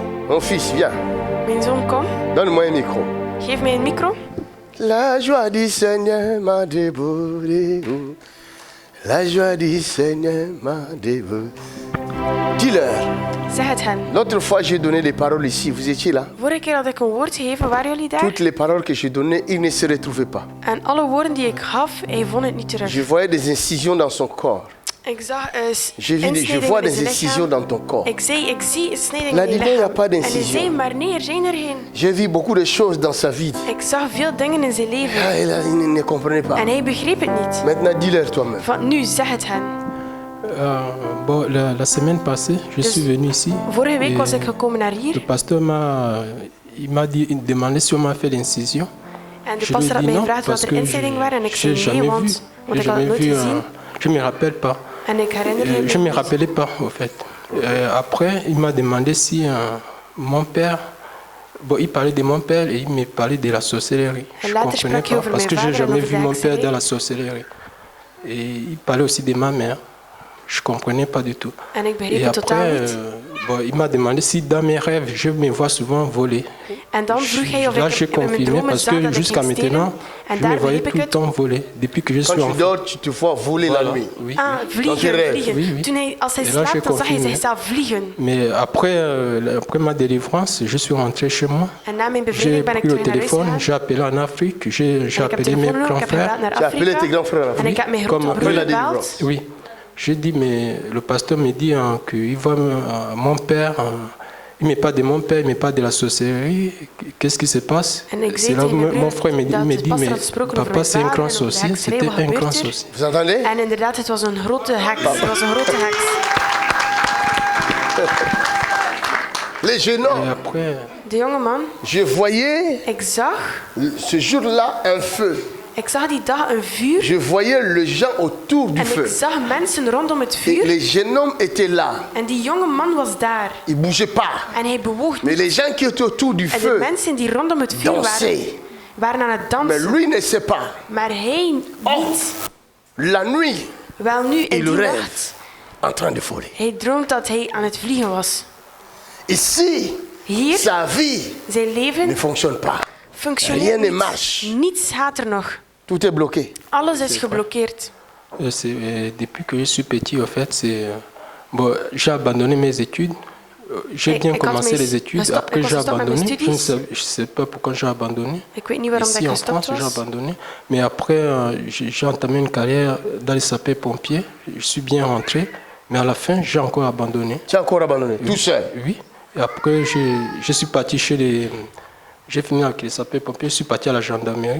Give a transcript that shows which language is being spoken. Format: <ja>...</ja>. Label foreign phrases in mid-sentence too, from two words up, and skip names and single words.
<fr>Mon fils, viens.</fr> <nl>Mijn zoon, kom.</nl> <fr>Donne-moi un micro.</fr> <nl>Geef mij een micro.</nl> <fr>La joie du Seigneur m'a dévoré. La joie du Seigneur m'a dévoré. Dis-leur.</fr> <nl>Zeg het hen.</nl> <fr>L'autre fois, j'ai donné des paroles ici. Vous étiez là?</fr> <nl>Vorige keer had ik een woord gegeven. Waren jullie daar?</nl> <fr>Toutes les paroles que j'ai données, ils ne se retrouvaient pas.</fr> <nl>En alle woorden die ik gaf, hij vond het niet terug.</nl> <fr>Je voyais des incisions dans son corps.</fr> <nl>Ik zag</nl> <fr>Je vois des incisions dans ton corps.</fr> <nl>Ik zie snijdingen</nl> <fr>La</fr> <nl>in je</nl> <fr>dit, il n'y a</fr> <nl>lichaam.</nl> <fr>pas</fr> <nl>En hij</nl> <fr>d'incision.</fr> <nl>zei, maar nee, er zijn er geen.</nl> <fr>J'ai vu beaucoup de choses dans sa vie.</fr> <nl>Ik zag veel dingen in zijn leven.</nl> <fr>Ah, il ne comprenait pas.</fr> <nl>En hij begreep het niet.</nl> <fr>Maintenant, dis-leur toi-même.</fr> <nl>Van nu, zeg het hen.</nl> <fr>La semaine passée, je suis venu ici.</fr> <nl>Vorige week</nl> <fr>et</fr> <nl>was ik gekomen naar</nl> <fr>Le</fr> <nl>hier.</nl> <fr>pasteur m'a demandé si on m'a fait l'incision.</fr> <nl>En de</nl> <fr>Je lui</fr> <nl>pastor had</nl> <fr>ai dit</fr> <nl>mij</nl> <fr>non,</fr> <nl>gevraagd wat</nl> <fr>parce</fr> <nl>er</nl> <fr>que</fr> <nl>instellingen waren. En ik</nl> <fr>j'ai</fr> <nl>zei nee,</nl> <fr>jamais vu.</fr> <nl>want ik had het nooit gezien.</nl> <fr>Je me rappelle pas.</fr> <nl>En ik herinner</nl> <fr>Je me</fr> <nl>me niet.</nl> <fr>rappelais pas, en fait. Après, il m'a demandé si mon père. Bon, il parlait de mon père et il me parlait de la sorcellerie. Je</fr> <nl>En</nl> <fr>ne</fr> <nl>later</nl> <fr>comprenais</fr> <nl>sprak hij</nl> <fr>pas</fr> <nl>over</nl> <fr>parce que</fr> <nl>mijn</nl> <fr>j'ai</fr> <nl>vader en</nl> <fr>jamais</fr> <nl>over</nl> <fr>vu</fr> <nl>de</nl> <fr>mon père</fr> <nl>hekserij.</nl> <fr>dans la sorcellerie. Et il parlait aussi de ma mère. Je ne comprenais pas du tout.</fr> <nl>En ik begreep</nl> <fr>Et</fr> <nl>het totaal</nl> <fr>après,</fr> <nl>niet.</nl> <fr>il m'a demandé si dans mes rêves, je me vois souvent voler.</fr> <nl>En dan vroeg hij of</nl> <fr>Là,</fr> <nl>ik</nl> <fr>j'ai</fr> <nl>in mijn</nl> <fr>confirmé</fr> <nl>dromen</nl> <fr>parce</fr> <nl>zag</nl> <fr>que</fr> <nl>dat ik</nl> <fr>jusqu'à</fr> <nl>ging stelen.</nl> <fr>maintenant,</fr> <nl>En</nl> <fr>je me</fr> <nl>daar</nl> <fr>voyais</fr> <nl>begreep</nl> <fr>tout</fr> <nl>ik</nl> <fr>le</fr> <nl>het.</nl> <fr>temps voler. Depuis que je suis Quand tu enfant. dors, tu te vois voler la Voilà, nuit. oui. Ah, Dans tes</fr> <nl>vliegen,</nl> <fr>rêves.</fr> <nl>vliegen.</nl> <fr>Oui, oui.</fr> <nl>Toen als hij</nl> <fr>En là,</fr> <nl>slaapt,</nl> <fr>j'ai</fr> <nl>dan zag hij</nl> <fr>confirmé.</fr> <nl>zichzelf vliegen.</nl> <fr>Mais après ma délivrance, je suis rentré chez moi.</fr> <nl>En na mijn</nl> <fr>J'ai</fr> <nl>bevrijding ben ik</nl> <fr>pris le</fr> <nl>terug naar huis</nl> <fr>téléphone,</fr> <nl>gegaan.</nl> <fr>j'ai appelé en Afrique, j'ai</fr> <nl>En ik heb</nl> <fr>appelé mes</fr> <nl>telefoon, ik</nl> <fr>grands</fr> <nl>heb</nl> <fr>frères.</fr> <nl>gebeld naar</nl> <fr>Tu as appelé tes</fr> <nl>Afrika.</nl> <fr>grands frères en</fr> <nl>En</nl> <fr>Afrique.</fr> <nl>ik heb mijn</nl> <fr>Comme</fr> <nl>grote</nl> <fr>après la</fr> <nl>broer gebeld.</nl> <fr>délivrance. Oui. J'ai dit, mais le pasteur me dit qu'il voit mon père, il ne met pas de mon père, il ne met pas de la sorcellerie. Qu'est-ce qui se passe?</fr> <nl>En ik</nl> <fr>C'est</fr> <nl>zei</nl> <fr>là</fr> <nl>tegen</nl> <fr>où</fr> <nl>mijn</nl> <fr>mon</fr> <nl>broer</nl> <fr>frère me dit,</fr> <nl>dat de pastor</nl> <fr>mais</fr> <nl>had gesproken over</nl> <fr>papa</fr> <nl>mijn</nl> <fr>c'est un</fr> <nl>vader</nl> <fr>grand</fr> <nl>en over de</nl> <fr>sorcier,</fr> <nl>hekserij.</nl> <fr>c'était</fr> <nl>Wat</nl> <fr>un grand</fr> <nl>gebeurt er?</nl> <fr>sorcier. Vous entendez?</fr> <nl>En inderdaad, het was een grote heks. Het was een grote heks.</nl> <fr>Les jeunes Et hommes, après,</fr> <nl>De jonge man,</nl> <fr>je voyais</fr> <nl>ik zag</nl> <fr>ce jour-là un feu.</fr> <nl>Ik zag die dag een vuur</nl> <fr>Je voyais les gens autour du</fr> <nl>en</nl> <fr>feu.</fr> <nl>ik zag mensen rondom het</nl> <fr>Et</fr> <nl>vuur</nl> <fr>les jeunes hommes étaient là.</fr> <nl>en die jonge man was daar</nl> <fr>Ils ne bougeaient pas.</fr> <nl>en hij bewoog</nl> <fr>Mais</fr> <nl>niet.</nl> <fr>les gens qui étaient autour du</fr> <nl>En de</nl> <fr>feu</fr> <nl>mensen die rondom het vuur</nl> <fr>dansaient.</fr> <nl>waren aan het</nl> <fr>Mais</fr> <nl>dansen,</nl> <fr>lui ne sait pas.</fr> <nl>maar hij niet.</nl> <fr>La nuit,</fr> <nl>Wel nu, in</nl> <fr>il</fr> <nl>die</nl> <fr>rêve</fr> <nl>nacht,</nl> <fr>en train de voler.</fr> <nl>hij droomt dat hij aan het vliegen was.</nl> <fr>Ici,</fr> <nl>Hier,</nl> <fr>sa vie</fr> <nl>zijn</nl> <fr>ne</fr> <nl>leven</nl> <fr>fonctionne pas.</fr> <nl>functioneert</nl> <fr>Rien ne</fr> <nl>niet.</nl> <fr>marche.</fr> <nl>Niets gaat er nog.</nl> <fr>Tout est bloqué.</fr> <nl>Alles is geblokkeerd.</nl> <fr>depuis que je suis petit, en fait, bon, j'ai abandonné mes études. J'ai bien</fr> <nl>Ik had</nl> <fr>commencé</fr> <nl>mijn-</nl> <fr>les études,</fr> <nl>gestopt-</nl> <fr>après</fr> <nl>ik was</nl> <fr>j'ai</fr> <nl>gestopt met mijn</nl> <fr>abandonné. Je ne</fr> <nl>studies.</nl> <fr>sais pas pourquoi j'ai abandonné.</fr> <nl>Ik weet niet waarom dat</nl> <fr>Ici</fr> <nl>ik</nl> <fr>en</fr> <nl>gestopt</nl> <fr>France, j'ai</fr> <nl>was.</nl> <fr>abandonné. Mais après, j'ai entamé une carrière dans les sapeurs-pompiers. Je suis bien rentré. Mais à la fin, j'ai encore abandonné. Tu as encore abandonné, tout seul. Oui. Et après, je suis parti chez les... J'ai fini avec les sapeurs-pompiers, je suis parti à la gendarmerie.</fr>